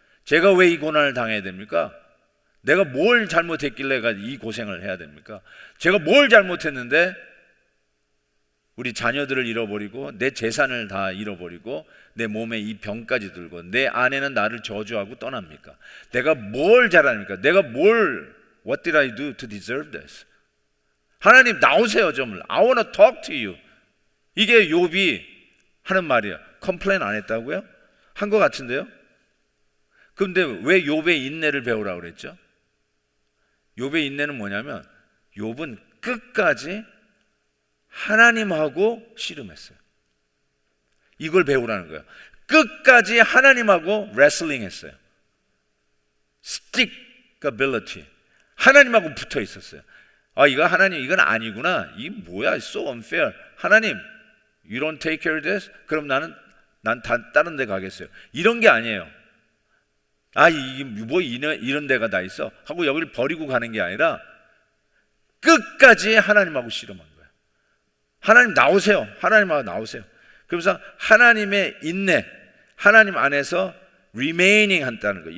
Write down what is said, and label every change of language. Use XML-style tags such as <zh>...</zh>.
<ko>제가 왜 이 고난을 당해야 됩니까? 내가 뭘 잘못했길래 이 고생을 해야 됩니까? 제가 뭘 잘못했는데 우리 자녀들을 잃어버리고 내 재산을 다 잃어버리고 내 몸에 이 병까지 들고 내 아내는 나를 저주하고 떠납니까? 내가 뭘 잘합니까? 내가</ko> <en>What did I do to deserve this?</en> <ko>하나님 나오세요 좀.</ko> <en>I want to talk to you.</en> <ko>이게 욥이 하는 말이야. 컴플레인 안 했다고요? 한 것 같은데요? 그런데 왜 욥의 인내를 배우라고 그랬죠? 욥의 인내는 뭐냐면 욥은 끝까지 하나님하고 씨름했어요. 이걸 배우라는 거예요. 끝까지 하나님하고 레슬링 했어요.</ko> <en>stickability.</en> <ko>하나님하고 붙어 있었어요. 이거 하나님 이건 아니구나. 이게 뭐야?</ko> <en>So unfair. 하나님, you don't take care of this?</en> <ko>그럼 난 다른 데 가겠어요. 이런 게 아니에요. 이게 뭐 이런 데가 다 있어 하고 여기를 버리고 가는 게 아니라 끝까지 하나님하고 씨름한 거예요. 하나님 나오세요. 하나님하고 나오세요. 그러면서 하나님의 인내, 하나님 안에서 remaining 한다는 거예요.</ko>